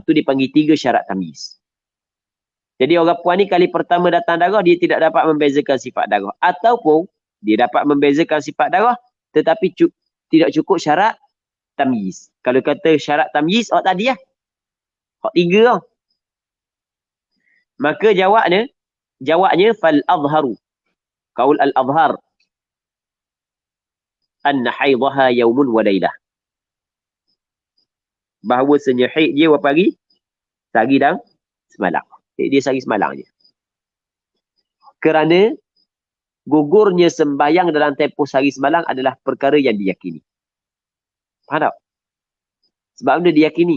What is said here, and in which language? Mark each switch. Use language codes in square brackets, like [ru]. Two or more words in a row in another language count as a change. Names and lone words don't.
[ms] Tu dipanggil 3 syarat tamyiz. Jadi orang puan ni kali pertama datang darah, dia tidak dapat membezakan sifat darah. Ataupun dia dapat membezakan sifat darah tetapi tidak cukup syarat tamyiz. Kalau kata syarat tamyiz, tadi lah. 3 lah. Maka jawabnya [ar] فالأظهر. قول الأظهر. أن حيضها يوم وليلة. [ms] Bahawasanya haid dia berapa hari? Sehari dan semalam. Dia sehari semalam je. Kerana gugurnya sembahyang dalam tempoh sehari semalam adalah perkara yang diyakini. Faham tak? Sebab benda diyakini.